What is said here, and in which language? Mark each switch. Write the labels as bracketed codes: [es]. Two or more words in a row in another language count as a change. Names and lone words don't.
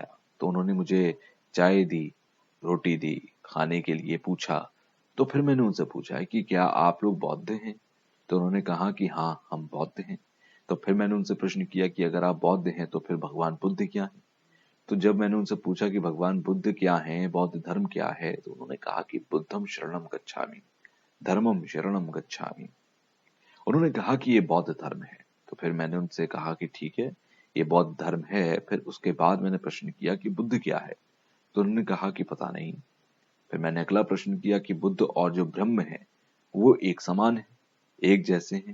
[hi] तो उन्होंने मुझे चाय दी, रोटी दी, खाने के लिए पूछा। तो फिर मैंने उनसे पूछा कि क्या आप लोग बौद्ध हैं? तो उन्होंने कहा कि हाँ, हम बौद्ध हैं। तो फिर मैंने उनसे प्रश्न किया कि अगर आप बौद्ध हैं तो फिर भगवान बुद्ध क्या है? तो जब मैंने उनसे पूछा कि भगवान बुद्ध क्या हैं, बौद्ध धर्म क्या है, तो उन्होंने कहा कि [pi] बुद्धम शरणम गच्छामि, धर्मम शरणम गच्छामि। [hi] उन्होंने कहा कि ये बौद्ध धर्म है। तो फिर मैंने उनसे कहा कि ठीक है, ये बौद्ध धर्म है। फिर उसके बाद मैंने प्रश्न किया कि बुद्ध क्या है? तो उन्होंने कहा कि पता नहीं। फिर मैंने अगला प्रश्न किया कि बुद्ध और जो ब्रह्म है वो एक समान है, एक जैसे हैं?